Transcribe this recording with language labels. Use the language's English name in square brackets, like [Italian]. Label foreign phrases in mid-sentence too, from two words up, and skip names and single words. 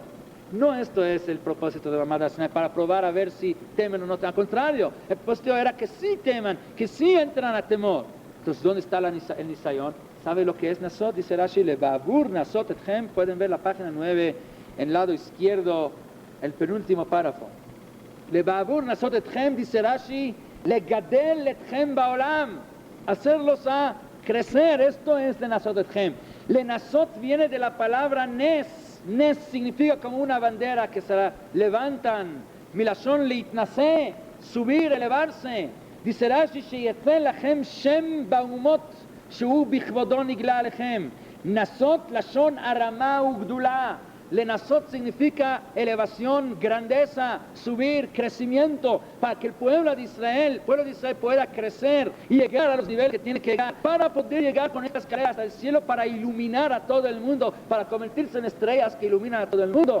[Spanish] No esto es el propósito de [Hebrew] מעמד הר סיני, [Spanish] para probar a ver si temen o no. Al contrario, el propósito era que sí teman, que sí entran a temor. Entonces, ¿dónde está el Nisayón? ¿Sabe lo que es Nasot? Dice Rashi, [Hebrew] לבעבור נסות אתכם. [Spanish] Pueden ver la página 9, en el lado izquierdo, el penúltimo párrafo. [Hebrew] לבעבור נסות אתכם, [Spanish] dice Rashi, [Hebrew] לגדל אתכם בעולם. [Spanish] Hacerlos a crecer, esto es de [Hebrew] נסות אתכם. לנסות [Spanish] viene de la palabra Nes. Nes significa como una bandera que se levantan. [Hebrew] מלשון להתנשא, [Spanish] subir, elevarse. Dice Rashi, [Hebrew] שיצא לכם שם באומות שהוא בכבודו נגלה עליכם. נסות לשון הרמה וגדולה. לנסות [Spanish] significa elevación, grandeza, subir, crecimiento, para que el pueblo de Israel pueda crecer y llegar a los niveles que tiene que llegar, para poder llegar con estas escaleras hasta el cielo, para iluminar a todo el mundo, para convertirse en estrellas que iluminan a todo el mundo.